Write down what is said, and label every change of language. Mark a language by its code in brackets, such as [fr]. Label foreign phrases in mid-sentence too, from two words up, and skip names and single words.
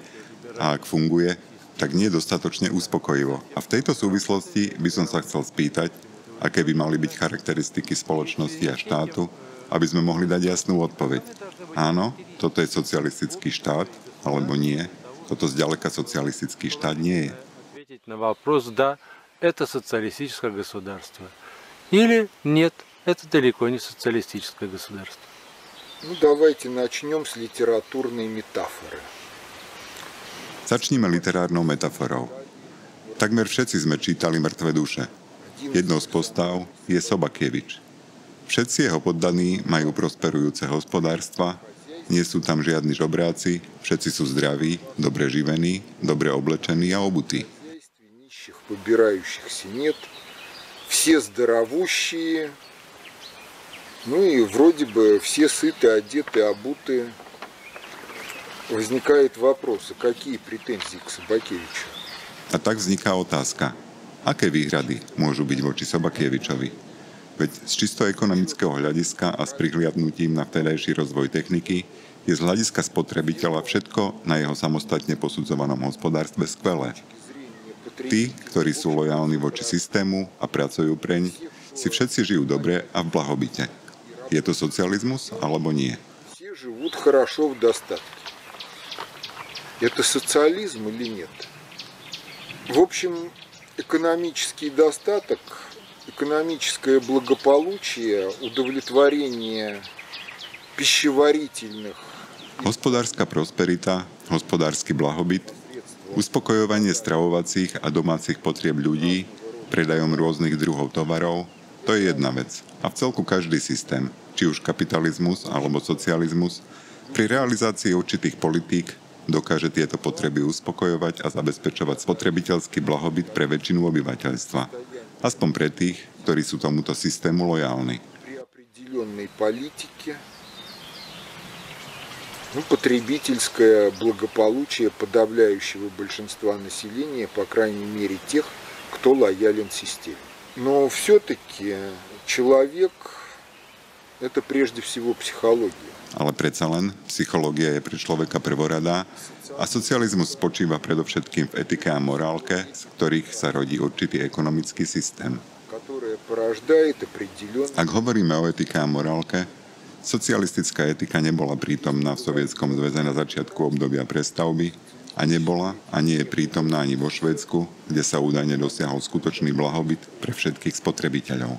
[sk] A ak funguje, tak nie dostatočne uspokojivo. A v tejto súvislosti by som sa chcel spýtať, aké by mali byť charakteristiky spoločnosti a štátu, aby sme mohli dať jasnú odpoveď. Áno, toto je socialistický štát, alebo nie, toto zďaleka socialistický štát nie je. [ru] На вопрос «да, это социалистическое государство» или «нет, это далеко не социалистическое государство». Ну, давайте начнем с литературной метафоры. [sk] Začníme literárnou metaforou. Takmer všetci sme čítali Mŕtve duše. Jednou z postav je Sobakievič. Všetci jeho poddaní majú prosperujúce hospodárstva, nie sú tam žiadni žobráci, všetci sú zdraví, dobre živení, dobre oblečení a obutí. [ru] Побирающихся нет, все здоровущие, ну и вроде бы все сыты, одеты, обуты. Возникает вопрос, какие претензии к Собакевичу? [sk] A tak vzniká otázka, aké výhrady môžu byť voči Sobakievičovi? Veď z čisto ekonomického hľadiska a s prihliadnutím na vtedajší rozvoj techniky je z hľadiska spotrebiteľa všetko na jeho samostatne posudzovanom hospodárstve skvelé. Tí, ktorí sú lojálni voči systému a pracujú preň, si všetci žijú dobre a v blahobite. Je to socializmus alebo nie? [ru] Все живут хорошо в достатке. Это социализм или нет? В общем, экономический достаток, экономическое благополучие, удовлетворение пищеварительных. [sk] Hospodárska prosperita, hospodársky blahobyt, uspokojovanie stravovacích a domácich potrieb ľudí, predajom rôznych druhov tovarov, to je jedna vec. A v celku každý systém, či už kapitalizmus alebo socializmus, pri realizácii určitých politík dokáže tieto potreby uspokojovať a zabezpečovať spotrebiteľský blahobyt pre väčšinu obyvateľstva. Aspoň pre tých, ktorí sú tomuto systému lojálni. [ru] При определенной политике потребительское благополучие подавляющего большинства населения, по крайней мере тех, кто лоялен системе. Но все-таки человек – это прежде всего психология. [sk] Ale predsa len, psychológia je pre človeka prvoradá a socializmus spočíva predovšetkým v etike a morálke, z ktorých sa rodí určitý ekonomický systém. Ak hovoríme o etike a morálke, socialistická etika nebola prítomná v Sovietskom zväze na začiatku obdobia prestavby a nebola a nie je prítomná ani vo Švédsku, kde sa údajne dosiahol skutočný blahobyt pre všetkých spotrebiteľov.